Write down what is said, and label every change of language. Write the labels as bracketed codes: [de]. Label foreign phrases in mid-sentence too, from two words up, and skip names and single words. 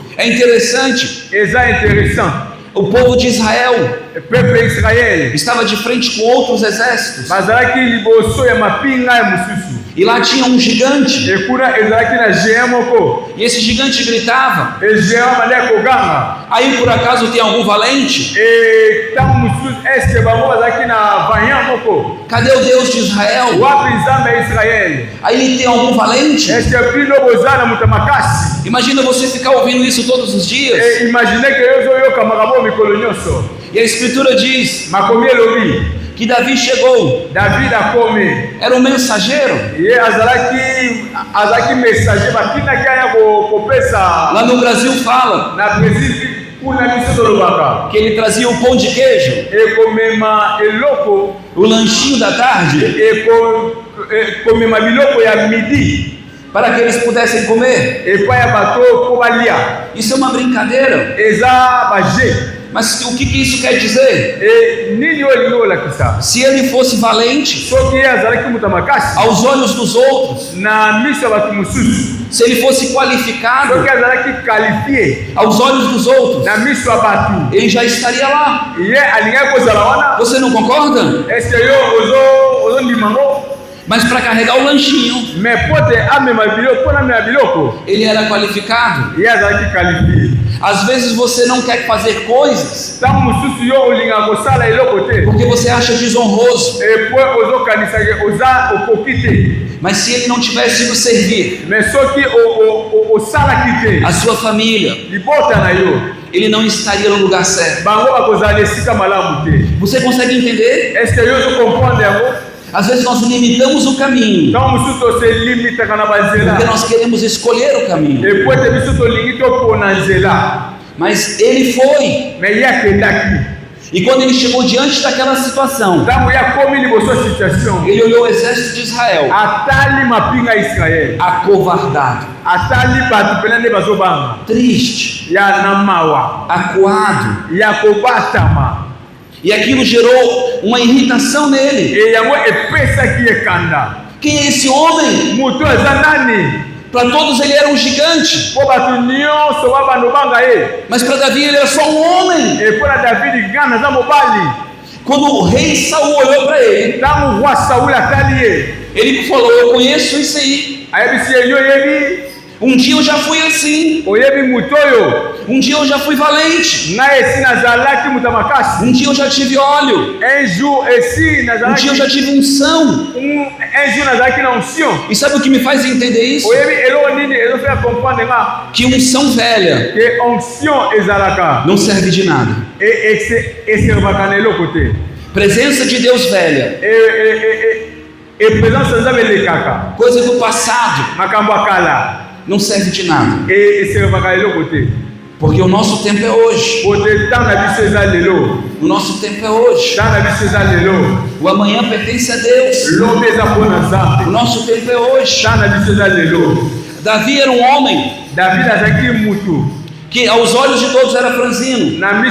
[pt] É interessante, [ln] Eza interessant. [pt] o povo de Israel [fr] Peuple Israël. [pt] estava de frente com outros exércitos, [ln] Bazalaki liboso ya mapinga ya mususu. [pt] e lá tinha um gigante, [ln] Et kuna ezalaki na géant moko. [pt] e esse gigante gritava. [ln] Et géant bandaki koganga. [pt] Aí por acaso tem algum valente? [ln] Et tango mususu [fr] est-ce que [ln] bango bazalaki na vaillant moko? [pt] Cadê o Deus de Israel? [ln] Wapi nzambe ya Israël? [pt] Aí tem algum valente? [fr] Est-ce que [ln] bino boza na moto makasi? [pt] Imagina você ficar ouvindo isso todos os dias. [fr] Et imaginez que [ln] yo ozoyoka makambo mikolo nyonso. [pt] E a escritura diz [ln] Makomi elobi. [pt] que Davi chegou, [ln] David akomi. [pt] era um mensageiro. [ln] Ye azalaki messager batinaki aya kopesa [pt] Lá no Brasil fala [ln] na Brésil kuna biso tolobaka. [pt] que ele trazia o pão de queijo, [ln] Ekomema eloko. [pt] o lanchinho da tarde, [ln] Ekomema biloko ya midi. [pt] para que eles pudessem comer. [ln] Epai ya bato po balia. [pt] Isso é uma brincadeira. [ln] Eza baje. [pt] Mas o que isso quer dizer? [ln] E nini olingi olakisa? [pt] Se ele fosse valente [ln] Soki ye azalaki moto makasi [pt] aos olhos dos outros, [ln] na miso ya bato mosusu. [pt] se ele fosse qualificado [ln] Soki azalaki qualifie [pt] aos olhos dos outros, [ln] na miso ya bato. [pt] ele já estaria lá. [ln] Ye alingaki kozala wana. [pt] Você não concorda? [fr] Est-ce que [ln] yo ozondima ngo? [pt] Mas para carregar o lanchinho, [ln] Mais pote amema biloko, pona amema biloko. [pt] ele era qualificado. [ln] Ye azalaki qualifie. [pt] Às vezes você não quer fazer coisas [ln] Tango mosusu yo olinga kosala eloko te. [pt] porque você acha desonroso. [ln] Et po ozokanisaki oza okoki te. [pt] Mas se ele não tivesse ido servir [ln] Mais soki osalaki te. [pt] a sua família, [ln] Libota na yo. [pt] ele não estaria no lugar certo. [ln] Bango bakozala esika malamu te. [pt] Você consegue entender? [fr] Est-ce que [ln] yo ozokomprendre yango? [pt] Às vezes nós limitamos o caminho [ln] Tango mosusu tose limitaka na banzela. [pt] porque nós queremos escolher o caminho. [ln] Et po ete biso tolingi topona nzela. [pt] Mas ele foi. [ln] Mais ye akendaki. [pt] E quando ele chegou diante daquela situação, [ln] Tango ye akomi liboso ya situation. [pt] ele olhou o exército de Israel, [ln] Atali mapinga ya Israel. [pt] acovardado, [ln] Atali bato pena nde bazobanga. [pt] triste, [ln] Ya na mawa. [pt] acuado. [ln] Ya kobatama. [pt] E aquilo gerou uma irritação nele. [ln] E yango epesaki ekanda. [pt] Quem é esse homem? [ln] Mutu eza nani? [pt] Para todos ele era um gigante, [ln] Po bato nyonso ba bando banga ye. [pt] mas para Davi ele era só um homem. [ln] E mpona David ngana aza mobali. [pt] Quando o rei Saul olhou para ele, [ln] Ntango roi Saul atali ye. [pt] ele falou: eu conheço isso aí. [ln] Ayebisi ye yo oyebi. [pt] Um dia eu já fui assim. [ln] Oyebi mutu oyo. [pt] Um dia eu já fui valente. [ln] Ngai esi nazalaki mutu ya makasi. [pt] Um dia eu já tive óleo. [fr] Un jour [ln] esi [pt] Um [ln] nazalaki. [pt] dia eu já tive unção. [fr] Un jour [ln] nazalaki na onction. [pt] E sabe o que me faz entender isso? [ln] Oyebi eloko nini ezofeka comprendre nga. [pt] Que unção velha [ln] Ke onction ezalaka. [pt] não serve de nada. [ln] Eservaka na eloko te. [pt] Presença de Deus velha, [ln] Présence nzambe elekaka. [pt] coisa do passado, [ln] Makambo ya kala. [pt] não serve de nada. [ln] Eservaka eloko te. [pt] Porque o nosso tempo é hoje. O nosso tempo é hoje. O amanhã pertence a Deus. O nosso tempo é hoje. Davi era um homem que aos olhos de todos era franzino.